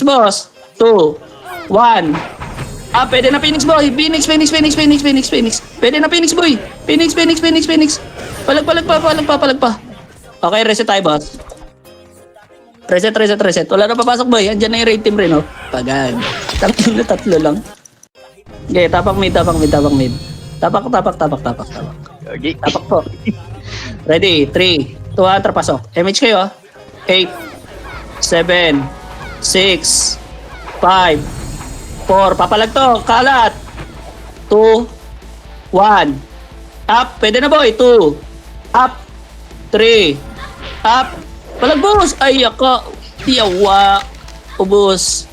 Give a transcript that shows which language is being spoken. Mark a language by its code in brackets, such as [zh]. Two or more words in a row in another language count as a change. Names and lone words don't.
[tl] Ready, Phoenix, boss. 2, 1. Pwede na Phoenix boy. Phoenix. Pwede na Phoenix boy. Phoenix. Palag pa. Okay, reset tayo, boss. Reset. Wala na papasok, boy. Andiyan na yung [en] raid team [tl] rin, oh. Pagag. Tatlo lang. Okay, tapak mid. Tapak. Okay. Tapak po. Ready? 3, 2, 1, trapasok. MH kayo, ah. 8, 7, 6, 5, 4, papalag to, kalat. 2, 1, up, pwede na boy, 2, up, 3, up, palag boss, ay ako, yawa, ubos.